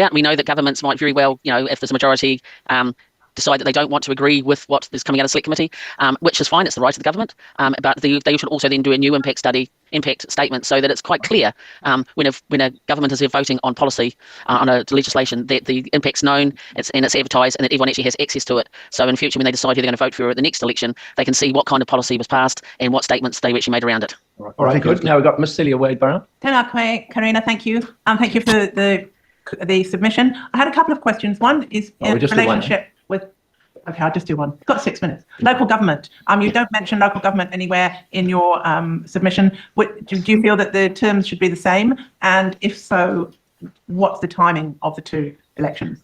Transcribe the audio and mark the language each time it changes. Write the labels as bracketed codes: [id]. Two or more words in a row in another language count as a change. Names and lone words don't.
[en] And we know that governments might very well, if there's a majority, decide that they don't want to agree with what is coming out of select committee, which is fine, it's the right of the government, but they should also then do a new impact statement, so that it's quite clear when a government is voting on policy, on a legislation, that the impact's known, it's advertised, and that everyone actually has access to it. So in future, when they decide who they're going to vote for at the next election, they can see what kind of policy was passed and what statements they actually made around it. All right, good. Now we've got Miss Celia Wade-Burrow. [mi] Tēnā koe, Karina, [en] thank you. Thank you for the submission. I had a couple of questions. One is in relationship with, okay, I'll just do one. Got 6 minutes. Local government. You don't mention local government anywhere in your submission. Do you feel that the terms should be the same? And if so, what's the timing of the 2 elections?